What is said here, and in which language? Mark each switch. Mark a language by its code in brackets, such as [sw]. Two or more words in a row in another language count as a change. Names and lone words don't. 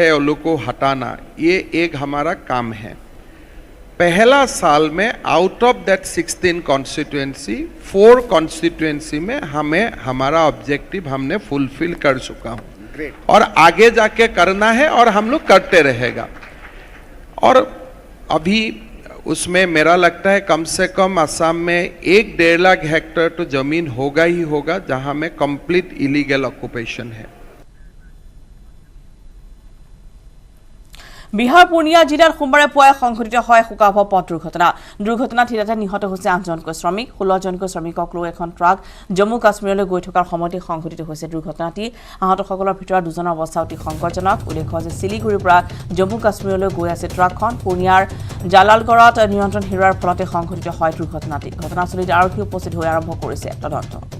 [hi] उन लोगों को हटाना ये एक हमारा काम है पहला साल में [en] out of that [hi] 16 कॉन्स्टिट्यूएंसी 4 कॉन्स्टिट्यूएंसी में हमें हमारा ऑब्जेक्टिव हमने फुलफिल कर चुका हूँ और आगे जाके करना है और हम लोग करते रहेगा और अभी उसमें मेरा लगता है कम से कम असम में 1-1.5 लाख हेक्टेयर तो जमीन होगा ही होगा जहां में [en] complete illegal occupation [hi] है [as] বিহাৰ পূৰ্ণিয়া জিলাৰ সোমবাৰে পুৱাই সংঘটিত হয় শোকাবহ পথ দুৰ্ঘটনাত হিতাতে নিহত হৈছে 8জনকৈ শ্ৰমিক 16জনকৈ শ্ৰমিকক লৈ এখন ট্ৰাক জম্মু কাশ্মীৰলৈ গৈ থকাৰ সময়তে সংঘটিত হৈছে দুৰ্ঘটনাটি আহতসকলৰ ভিতৰত দুজনৰ অৱস্থা অতি সংকটজনক উল্লেখ্য যে শিলিগুৰিৰ পৰা জম্মু কাশ্মীৰলৈ গৈ আছে ট্ৰাকখন পূৰ্ণিয়াৰ জালালগড়ত নিয়ন্ত্ৰণ হেৰুৱাৰ ফলতে সংঘটিত হয় দুৰ্ঘটনাটি ঘটনাস্থলীত আৰক্ষী উপস্থিত হৈ আৰম্ভ কৰিছে তদন্ত